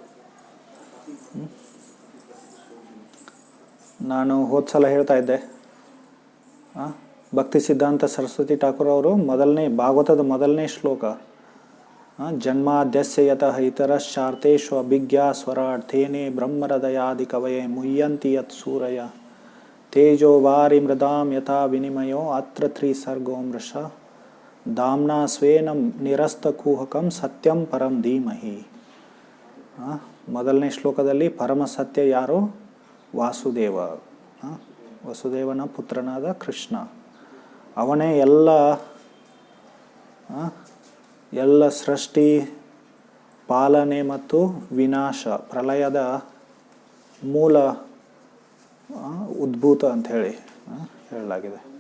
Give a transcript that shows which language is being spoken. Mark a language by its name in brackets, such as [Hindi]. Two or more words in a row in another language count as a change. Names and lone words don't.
[Kannada] ನಾನು ಹೋದ ಸಲ ಹೇಳ್ತಾ ಇದ್ದೆ, ಭಕ್ತಿ ಸಿದ್ಧಾಂತ ಸರಸ್ವತಿ ಠಾಕೂರ್ ಅವರು ಭಾಗವತದ ಮೊದಲನೇ ಶ್ಲೋಕ, [Sanskrit] जन्माद्यस्य यतः इतरश्चार्थेषु अभिज्ञास्वरार्थेने ब्रह्महृदयादि कवये मुह्यन्ति यत् सूरय तेजो वारि मृदां यथा विनिमयो अत्र त्रिसर्गो मृष धाम्ना स्वेन निरस्तकूहकं सत्यं परं धीमहि. [Kannada] ಮೊದಲನೇ ಶ್ಲೋಕದಲ್ಲಿ ಪರಮ ಸತ್ಯ ಯಾರು? ವಾಸುದೇವ, ವಸುದೇವನ ಪುತ್ರನಾದ ಕೃಷ್ಣ. ಅವನೇ ಎಲ್ಲ ಸೃಷ್ಟಿ, ಪಾಲನೆ ಮತ್ತು ವಿನಾಶ, ಪ್ರಳಯದ ಮೂಲ ಉದ್ಭೂತ ಅಂತ ಹೇಳಲಾಗಿದೆ.